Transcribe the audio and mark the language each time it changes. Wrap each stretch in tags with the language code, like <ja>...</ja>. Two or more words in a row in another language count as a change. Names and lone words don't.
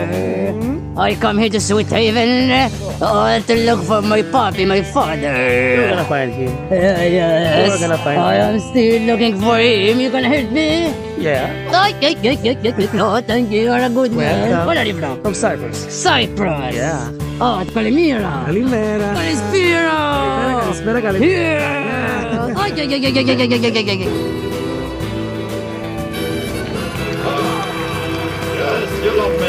<en>I come here to Sweet Haven to look for my puppy, my father. You're gonna find him. Yes. You're gonna find I am still looking for him. You gonna help me? Yeah. Oh, thank you. You're a good man. Welcome. Where are you from? From Cyprus. Cyprus. Yeah. Oh, it's Kalimira.</en> <el>Καλημέρα. Kalispira. Καλησπέρα, καλημέρα.</el> <en>Yeah. Ay, ay, ay, ay, ay, ay, ay, ay, ay, ay. Yes, you love me.</en>